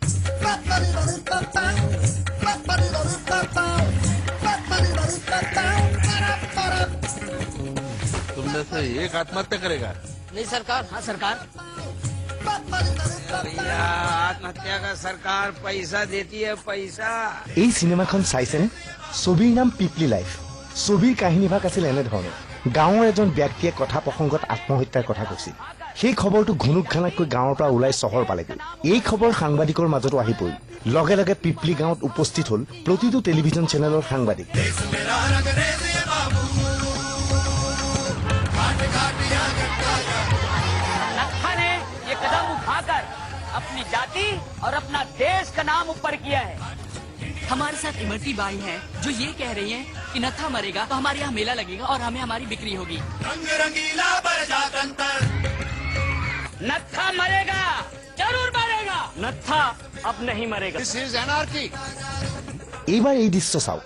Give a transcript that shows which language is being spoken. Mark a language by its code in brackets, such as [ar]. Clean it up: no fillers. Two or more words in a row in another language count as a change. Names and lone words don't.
[hi] तुम में से एक आत्महत्या करेगा? नहीं सरकार। हाँ सरकार। भैया आत्महत्या का सरकार पैसा देती है, पैसा। [as] এই চিনেমাখন চাইছেনে? ছবিৰ নাম পিপলি লাইফ। ছবিৰ কাহিনীভাগ আছিল এনেধৰণৰ। গাঁৱৰ এজন ব্যক্তিয়ে কথা প্ৰসংগত আত্মহত্যাৰ কথা কৈছিল। সেই খবৰটো ঘুনুক ঘানাককৈ গাঁৱৰ পৰা ওলাই চহৰ পালেগৈ। এই খবৰ সাংবাদিকৰ মাজতো আহি পৰিল। লগে লগে পিপলি গাঁৱত উপস্থিত হ'ল প্ৰতিটো টেলিভিজন চেনেলৰ সাংবাদিক। [hi] अपनी जाति और अपना देश का नाम ऊपर किया है। हमारे साथ इमरती बाई हैं जो ये कह रही हैं कि नत्था मरेगा तो हमारे यहाँ मेला लगेगा और हमें हमारी बिक्री होगी। रंग रंगीला नत्था मरेगा, जरूर मरेगा। नत्था अब नहीं मरेगा। [en] This is anarchy. [as] এইবাৰ এই দৃশ্য চাওক।